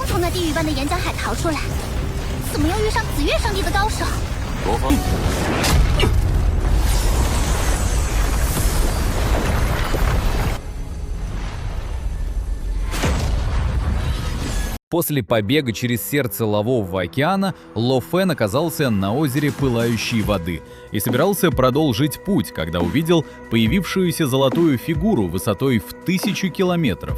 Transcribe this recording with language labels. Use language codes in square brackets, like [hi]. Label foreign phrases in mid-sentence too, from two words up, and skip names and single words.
[zh] 地狱般的岩浆海逃出来，怎么又遇上紫月上帝的高手？罗峰， [ru] После побега через сердце Лавового океана Ло Фен оказался на озере Пылающей воды и собирался продолжить путь, когда увидел появившуюся золотую фигуру высотой в 1000 километров.